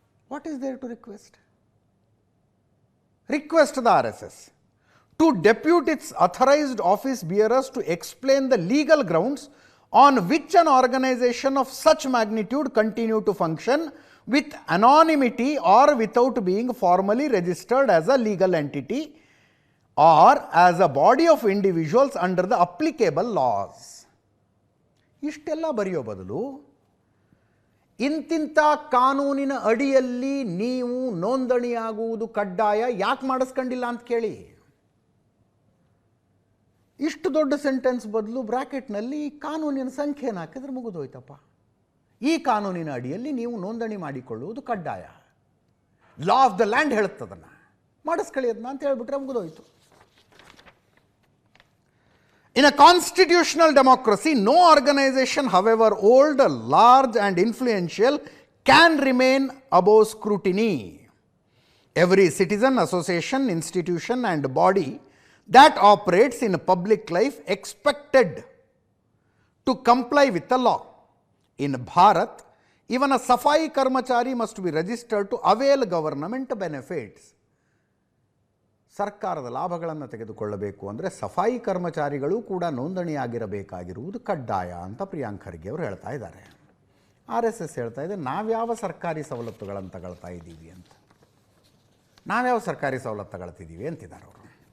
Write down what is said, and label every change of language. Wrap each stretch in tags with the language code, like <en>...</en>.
<en>What is there to request? Request the RSS to depute its authorized office bearers to explain the legal grounds on which an organization of such magnitude continue to function with anonymity or without being formally registered as a legal entity or as a body of individuals under the applicable laws.</en> <kn>ಇಷ್ಟೆಲ್ಲ ಬರೆಯೋ ಬದಲು ಇಂತಿಂಥ ಕಾನೂನಿನ ಅಡಿಯಲ್ಲಿ ನೀವು ನೋಂದಣಿಯಾಗುವುದು ಕಡ್ಡಾಯ ಯಾಕೆ ಮಾಡಿಸ್ಕೊಂಡಿಲ್ಲ ಅಂತ ಕೇಳಿ. ಇಷ್ಟು ದೊಡ್ಡ ಸೆಂಟೆನ್ಸ್ ಬದಲು ಬ್ರ್ಯಾಕೆಟ್ನಲ್ಲಿ ಕಾನೂನಿನ ಸಂಖ್ಯೆಯನ್ನು ಹಾಕಿದ್ರೆ ಮುಗಿದೋಯ್ತಪ್ಪ. ಈ ಕಾನೂನಿನ ಅಡಿಯಲ್ಲಿ ನೀವು ನೋಂದಣಿ ಮಾಡಿಕೊಳ್ಳುವುದು ಕಡ್ಡಾಯ.</kn> <en>law of the land</en> <kn>ಹೇಳುತ್ತದನ್ನು, ಮಾಡಿಸ್ಕೊಳ್ಳಿ ಅದನ್ನ ಅಂತ ಹೇಳ್ಬಿಟ್ರೆ ಮುಗಿದೋಯ್ತು.</kn> <en>In a constitutional democracy, no organization, however old, large and influential, can remain above scrutiny. Every citizen, association, institution and body that operates in public life expected to comply with the law. In Bharat, even a Safai Karmachari must be registered to avail government benefits.</en> <kn>ಸರ್ಕಾರದ ಲಾಭಗಳನ್ನು ತೆಗೆದುಕೊಳ್ಳಬೇಕು ಅಂದರೆ ಸಫಾಯಿ ಕರ್ಮಚಾರಿಗಳು ಕೂಡ ನೋಂದಣಿಯಾಗಿರಬೇಕಾಗಿರುವುದು ಕಡ್ಡಾಯ ಅಂತ ಪ್ರಿಯಾಂಕ್ ಖರ್ಗೆ ಅವರು ಹೇಳ್ತಾ ಇದ್ದಾರೆ. RSS ಹೇಳ್ತಾ ಇದೆ ನಾವ್ಯಾವ ಸರ್ಕಾರಿ ಸವಲತ್ತುಗಳನ್ನು ತಗೊಳ್ತಾ ಇದ್ದೀವಿ ಅಂತ, ನಾವ್ಯಾವ ಸರ್ಕಾರಿ ಸವಲತ್ತು ತಗೊಳ್ತಿದ್ದೀವಿ ಅಂತಿದ್ದಾರೆ ಅವರು.</kn>